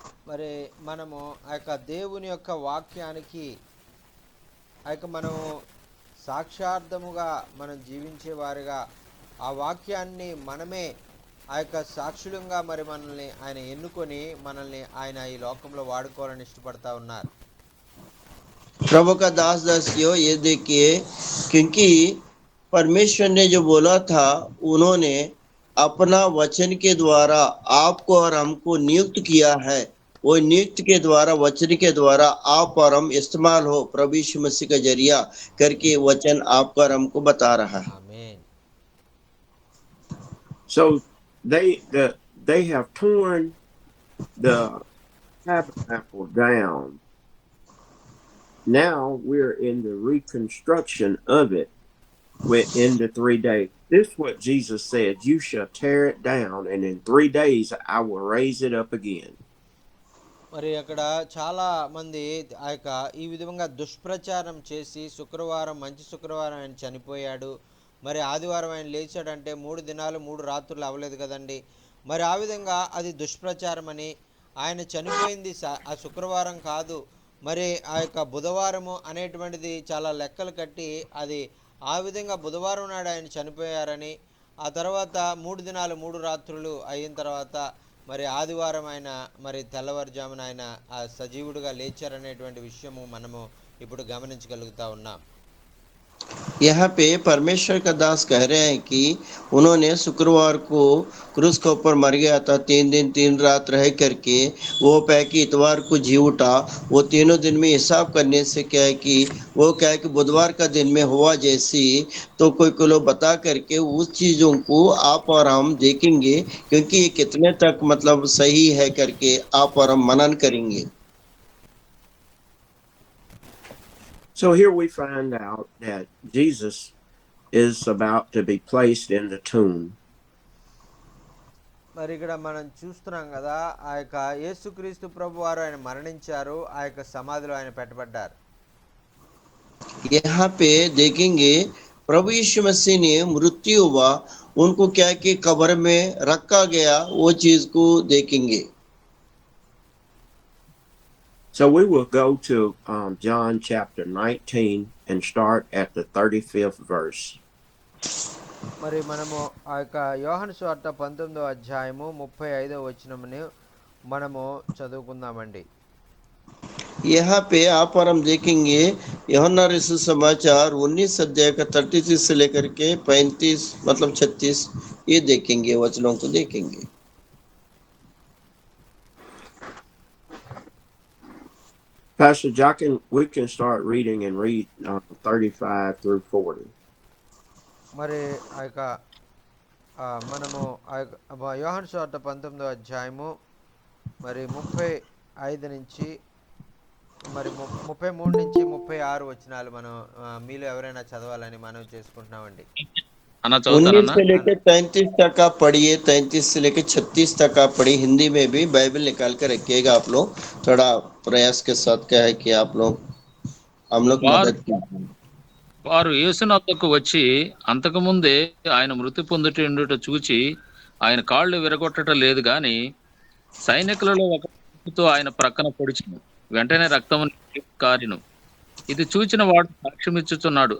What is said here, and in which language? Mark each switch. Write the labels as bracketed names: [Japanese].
[Telugu] మరి మనము ఆ యొక్క దేవుని యొక్క వాక్యానికి ఆ యొక్క మనం సాక్షార్థముగా మనం జీవించే వారిగా ఆ వాక్యాన్ని మనమే ఆ యొక్క సాక్షులంగా మరి మనల్ని ఆయన ఎన్నుకొని మనల్ని ఆయన ఈ లోకంలో వాడుకోవాలని ఇష్టపడతా ఉన్నారు. [Hindi] प्रभु का दास दासियों ये देखिए, क्योंकि परमेश्वर ने जो बोला था उन्होंने अपना वचन के द्वारा आपको और हमको नियुक्त किया है. वो नियुक्त के द्वारा वचन के द्वारा आप और हम इस्तेमाल हो प्रभु यीशु मसीह का जरिया करके वचन आपको और हमको बता रहा है. [Telugu] ఆమేన్. [English] So they have torn the tabernacle down. Now we're in the reconstruction of it within the 3 days. This is what Jesus said, you shall tear it down, and in 3 days I will raise it up again. [Telugu] మరి అక్కడ చాలా మంది ఆ యొక్క ఈ విధంగా దుష్ప్రచారం చేసి శుక్రవారం మంచి శుక్రవారం ఆయన చనిపోయాడు, మరి ఆదివారం ఆయన లేచాడంటే 3 దినాలు 3 రాత్రులు అవ్వలేదు కదండి. మరి ఆ విధంగా అది దుష్ప్రచారం అని, ఆయన చనిపోయింది ఆ శుక్రవారం కాదు, మరి ఆ యొక్క బుధవారము అనేటువంటిది చాలా లెక్కలు కట్టి అది ఆ విధంగా బుధవారం నాడు ఆయన చనిపోయారని, ఆ తర్వాత 3 దినాలు 3 రాత్రులు అయిన తర్వాత మరి ఆదివారం ఆయన మరి తెల్లవారుజామున ఆయన ఆ సజీవుడిగా లేచారనేటువంటి విషయము మనము ఇప్పుడు గమనించగలుగుతా ఉన్నాం. [Hindi] यहाँ पे परमेश्वर का दास कह रहे हैं कि उन्होंने शुक्रवार को क्रूस के ऊपर मर गया था, 3 दिन 3 रात रह करके वो क्या है कि इतवार को जी उठा। वो तीनों दिन में हिसाब करने से क्या है कि वो क्या है कि बुधवार का दिन में हुआ जैसी, तो कोई लोग बता करके उस चीजों को आप और हम देखेंगे, क्योंकि ये कितने तक मतलब सही है करके आप और हम मनन करेंगे। [English] So here we find out that Jesus is about to be placed in the tomb. [Telugu] మరి ఇక్కడ మనం చూస్తున్నాం కదా, ఆ యొక్క యేసుక్రీస్తు ప్రభు వారు ఆయన మరణించారు, ఆ యొక్క సమాధిలో ఆయన పెట్టబడ్డారు. [Hindi] यहाँ पे देखेंगे प्रभु यीशु मसीह ने मृत्यु हुआ, उनको क्या कि कब्र में रखा गया, वो चीज को देखेंगे। [English] So we will go to John chapter 19 and start at the 35th verse. [Telugu] మరి మనము ఆ యొక్క యోహాను సువార్త 19వ అధ్యాయము 35వ వచనముని మనము చదువుకుందామండి. [Hindi] यहाँ पे आप और हम देखेंगे यूहन्ना रसूल समाचार 19 अध्याय का 33 से लेकर के 35 मतलब 36 ये देखेंगे, वचनों को देखेंगे। [English] Pastor Jockin, we can start reading and read 35 through 40. [Telugu] మరి ఆ యొక్క మనము ఆ యొక్క యోహాను సువార్త 19వ అధ్యాయము మరి 35 నుంచి మరి 33 నుంచి 36 వచనాలు మనం మీలో ఎవరైనా చదవాలని మనం చేసుకుంటున్నామండి. [Hindi] 19 से लेकर 33 तक आप पढ़िए, 33 से लेकर 36 तक आप पढ़िए। हिंदी में भी बाइबल निकाल कर रखिएगा आप लोग, थोड़ा प्रयास के साथ क्या है कि आप लोग हम लोग मदद कीजिए। [Telugu] వారు యేసునొద్దకు వచ్చి అంతకుముందే ఆయన మృతి పొందుట చూచి ఆయన కాళ్ళు విరగొట్టట లేదు గాని సైనికులలో ఒకతో ఆయన ప్రక్కన పొడిచిను. వెంటనే రక్తము కారిను. ఇది చూచిన వాడు సాక్ష్యమిచ్చుచున్నాడు.